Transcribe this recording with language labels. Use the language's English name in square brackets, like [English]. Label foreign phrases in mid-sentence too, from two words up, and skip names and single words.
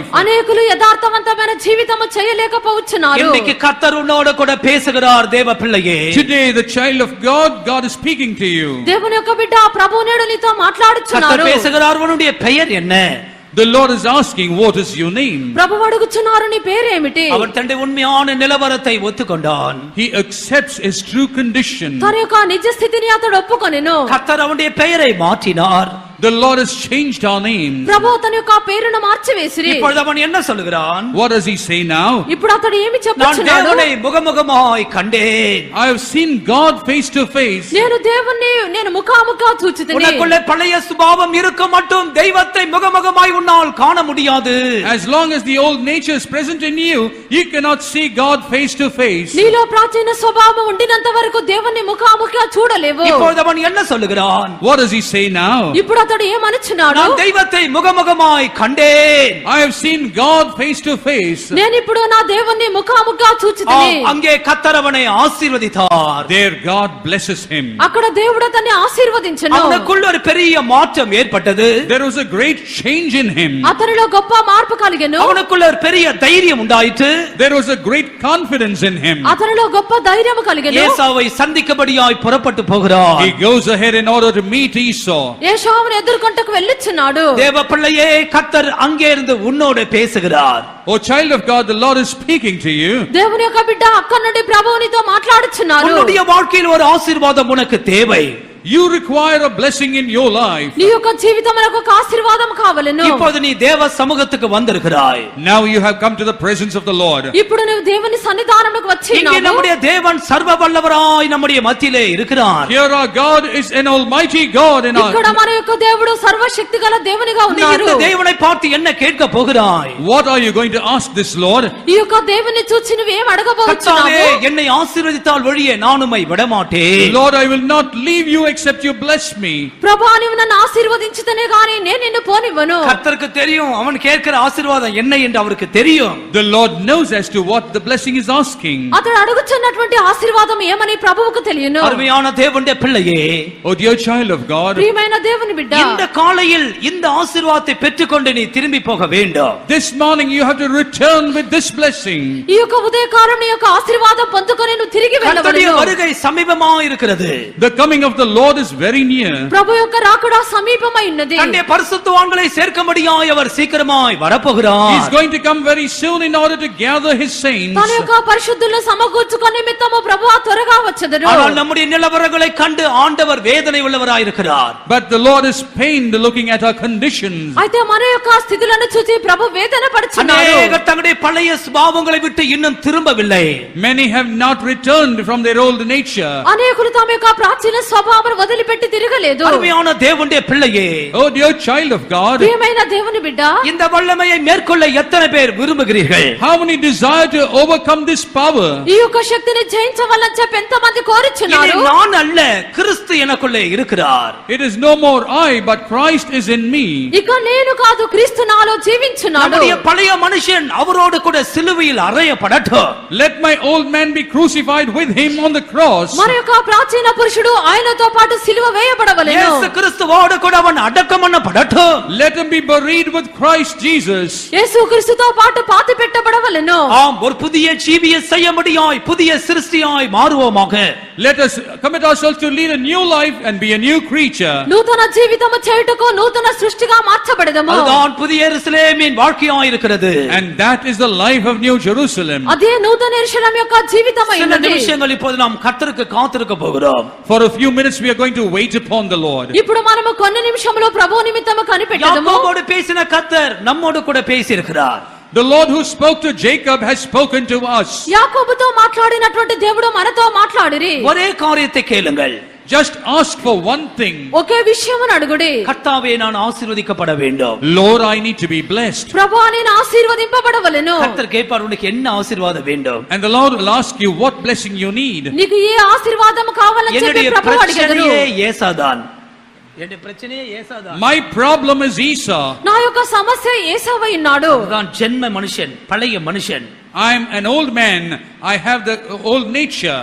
[Telugu] అనేకులు యథార్థవంతమైన జీవితము చేయలేకపోవచ్చున్నారు. [Tamil] இன்னைக்கு கர்த்தர் உன்னோடு கூட பேசுகிறார் தேவ பிள்ளையே. [English] Today the child of God, God is speaking to you. [Telugu] దేవుని యొక్క బిడ్డ ప్రభు నేడు నీతో మాట్లాడుచున్నారు. [Tamil] கர்த்தர் பேசுகிறார், உன்னுடைய பெயர் என்ன? [English] The Lord is asking, what is your name? [Telugu] ప్రభువు అడుగుచున్నారు నీ పేరేమిటి? [Tamil] அவன் தன்னுடைய உண்மையான நிலவரத்தை ஒத்துக்கொண்டான். [English] He accepts his true condition. [Telugu] తన యొక్క నిజ స్థితిని అతడు ఒప్పుకొనెను. [Tamil] கர்த்தர் அவனுடைய பெயரை மாற்றினார். [English] The Lord has changed our name. [Telugu] ప్రభువు తన యొక్క పేరును మార్చివేసిరి. [Tamil] இப்பொழுது அவன் என்ன சொல்லுகிறான்? [English] What does he say now? [Telugu] ఇప్పుడు అతడు ఏమి [Tamil] நான் [Telugu] చెప్పుచున్నాడు? [Tamil] தேவனை முகமுகமாய் கண்டேன். [English] I have seen God face to face. [Telugu] నేను ముఖాముఖా చూచితిని. [Tamil] உனக்குள்ளே பழைய சுபாவம் இருக்க மட்டும் தெய்வத்தை முகமுகமாய் உன்னால் காண முடியாது. [English] As long as the old nature is present in you, you cannot see God face to face. [Telugu] నీలో ప్రాచీన స్వభావం ఉండినంత వరకు దేవుని ముఖాముఖిగా చూడలేవు. [Tamil] இப்பொழுது அவன் என்ன சொல்லுகிறான்? [English] What does he say now? [Telugu] ఇప్పుడు అతడు ఏమనుచున్నాడు? [Tamil] நான் தெய்வத்தை முகமுகமாய் கண்டேன். [English] I have seen God face to face. [Telugu] నేను ఇప్పుడు నా దేవుని ముఖాముఖిగా చూచితిని. [Tamil] அங்கே கர்த்தர் அவனை ஆசீர்வதித்தார். [English] There God blesses him. [Telugu] అక్కడ దేవుడు అతన్ని ఆశీర్వదించెను. [Tamil] அவனுக்குள்ள ஒரு பெரிய மாற்றம் ஏற்பட்டது. [English] There was a great change in him. [Telugu] అతనిలో గొప్ప మార్పు కలిగెను. [Tamil] அவனுக்குள்ள ஒரு பெரிய தைரியம் உண்டாயிற்று. [English] There was a great confidence in him. [Telugu] అతనిలో గొప్ప ధైర్యము కలిగెను. [Tamil] ஏசாவை சந்திக்கபடியாய் புறப்பட்டு போகிறார். [English] He goes ahead in order to meet Esau. [Telugu] ఏశావును ఎదుర్కొంటకు వెళ్ళుచున్నాడు. [Tamil] தேவ பிள்ளையே, கர்த்தர் அங்கே இருந்து உன்னோடு பேசுகிறார். [English] Oh child of God, the Lord is speaking to you. [Telugu] దేవుని యొక్క బిడ్డ అక్కడి నుండి ప్రభువు నీతో మాట్లాడుచున్నారు. [Tamil] உன்னுடைய வாழ்க்கையில் ஒரு ஆசீர்வாதம் உனக்கு தேவை. [English] You require a blessing in your life. [Telugu] నీ యొక్క జీవితమునకు ఒక ఆశీర్వాదం కావలెను. [Tamil] இப்போது நீ தேவ சமூகத்துக்கு வந்திருக்கிறாய். [English] Now you have come to the presence of the Lord. [Telugu] ఇప్పుడు నువ్వు దేవుని సన్నిధానమునకు వచ్చి [Tamil] இங்கே [Telugu] ఉన్నావు. [Tamil] நம்முடைய தேவன் சர்வ வல்லவராய் நம்முடைய மத்தியிலே இருக்கிறார். [English] Here our God is an almighty God in our. [Telugu] ఇక్కడ మన యొక్క దేవుడు సర్వశక్తిగల దేవునిగా [Tamil] நீ [Telugu] ఉన్నారు. [Tamil] இந்த தேவனை பார்த்து என்ன கேட்க போகிறாய்? [English] What are you going to ask this Lord? [Telugu] ఈ యొక్క దేవుని చూచి నువ్వు ఏం [Tamil] கர்த்தாவே, [Telugu] అడగబోతున్నావు? [Tamil] என்னை ஆசீர்வதித்தால் வழியே நான் உம்மை விடமாட்டேன். [English] Lord, I will not leave you except you bless me. [Telugu] ప్రభువా, నీవు నన్ను ఆశీర్వదించితేనే గాని నేను నిన్ను పోనివ్వను. [Tamil] கர்த்தருக்கு தெரியும் அவன் கேட்கிற ஆசீர்வாதம் என்ன என்று அவருக்கு தெரியும். [English] The Lord knows as to what the blessing is asking. [Telugu] అతడు అడుగుచున్నటువంటి ఆశీర్వాదం ఏమని ప్రభువుకు తెలియను. [Tamil] அருமையான தேவனுடைய பிள்ளையே, [English] Oh dear child of God, [Telugu] ప్రియమైన దేవుని బిడ్డ, [Tamil] இந்த காலையில் இந்த ஆசீர்வாதத்தை பெற்றுக்கொண்டு நீ திரும்பி போக வேண்டும். [English] this morning you have to return with this blessing. [Telugu] ఈ యొక్క ఉదయకాలం నీ యొక్క ఆశీర్వాదం పొందుకొని నువ్వు తిరిగి [Tamil] கர்த்தருடைய [Telugu] వెళ్ళవలెను. [Tamil] வருகை சமீபமாக இருக்கிறது. [English] The coming of the Lord is very near. [Telugu] ప్రభు యొక్క రాకడ సమీపమై ఉన్నది. [Tamil] தன்னுடைய பரிசுத்தவான்களை சேர்க்கும்படியாய் அவர் சீக்கிரமாய் [English] He is [Tamil] வரப்போகிறார். [English] going to come very soon in order to gather his saints. [Telugu] తన యొక్క పరిశుద్ధులను సమకూర్చుకొని నిమిత్తము ప్రభువా త్వరగా వచ్చెదరు. [Tamil] ஆனால் நம்முடைய நிலவரங்களை கண்டு ஆண்டவர் வேதனை உள்ளவராய் இருக்கிறார். [English] But the Lord is pained looking at our conditions. [Telugu] అయితే మన యొక్క స్థితులను చూసి ప్రభు వేదన పడుచున్నారు. [Tamil] அநேகர் தங்களுடைய பழைய சுபாவங்களை விட்டு இன்னும் திரும்பவில்லை. [English] Many have not returned from their old nature. [Telugu] అనేకులు తమ యొక్క ప్రాచీన స్వభావం వదిలిపెట్టి తిరగలేదు. [Tamil] அருமையான தேவனுடைய பிள்ளையே, [English] Oh dear child of God, [Telugu] ప్రియమైన దేవుని బిడ్డ, [Tamil] இந்த வல்லமையை மேற்கொள்ள எத்தனை பேர் விரும்புகிறீர்கள்? [English] how many desire to overcome this power? [Telugu] ఈ యొక్క శక్తిని జయించవాలని చెప్పి ఎంతమంది [Tamil] இனி [Telugu] కోరుచున్నారు? [Tamil] நான் அல்ல, கிறிஸ்து எனக்குள்ளே இருக்கிறார். [English] It is no more I, but Christ is in me. [Telugu] ఇక నేను కాదు, క్రీస్తు నాలో జీవించున్నాడు. [Tamil] நம்முடைய பழைய மனுஷன் அவரோடு கூட சிலுவையில் அறையப்படட்டும். [English] Let my old man be crucified with him on the cross. [Telugu] మన యొక్క ప్రాచీన పురుషుడు ఆయనతో పాటు సిలువ వేయబడవలెను. [Tamil] இயேசு கிறிஸ்துவோடு கூட அவன் அடக்கம் பண்ணப்படட்டும். [English] Let him be buried with Christ Jesus. [Telugu] యేసు క్రీస్తుతో పాటు పాతి పెట్టబడవలెను. [Tamil] ஆம், ஒரு புதிய ஜீவியை செய்ய முடியாய், புதிய சிருஷ்டியாய் மாறுவோமாக. [English] Let us commit ourselves to lead a new life and be a new creature. [Telugu] నూతన జీవితము చేయుటకు నూతన సృష్టిగా మార్చబడదము. [Tamil] அதுதான் புதிய எருசலேமின் வாழ்க்கையாய் இருக்கிறது. [English] And that is the life of New Jerusalem. [Telugu] అదే నూతన యెరూషలేము యొక్క జీవితమై [Tamil] சில [Telugu] ఉన్నది. [Tamil] நிமிஷங்கள் இப்போது நாம் கர்த்தருக்கு காத்திருக்க போகிறோம். [English] For a few minutes we are going to wait upon the Lord. [Telugu] ఇప్పుడు మనము కొన్ని నిమిషములో ప్రభువు నిమిత్తము కనిపెట్టదము. [Tamil] யாக்கோபோடு பேசின கர்த்தர் நம்மோடு கூட பேசி இருக்கிறார். [English] The Lord who spoke to Jacob has spoken to us. [Telugu] యాకోబుతో మాట్లాడినటువంటి దేవుడు మనతో మాట్లాడిరి. [Tamil] ஒரே காரியத்தை கேளுங்கள். [English] Just ask for one thing. [Telugu] ఒకే విషయమును అడుగుడి. [Tamil] கர்த்தாவே, நான் ஆசீர்வதிக்கப்பட வேண்டும். [English] Lord, I need to be blessed. [Telugu] ప్రభువా, నేను ఆశీర్వదింపబడవలెను. [Tamil] கர்த்தர் கேட்பார், உனக்கு என்ன ஆசீர்வாதம் வேண்டும்? [English] And the Lord will ask you what blessing you need. [Telugu] నీకు ఏ ఆశీర్వాదము కావాలని చెప్పి [Tamil] என்னுடைய [Telugu] ప్రభువు అడిగెదరు. [Tamil] பிரச்சனையே ஏசாதான். என்னுடைய பிரச்சனையே ஏசாதான். [English] My problem is Esau. [Telugu] నా యొక్క సమస్య ఏసావై ఉన్నాడు. [Tamil] நான் ஜென்ம மனுஷன், பழைய மனுஷன். [English] I am an old man. I have the old nature.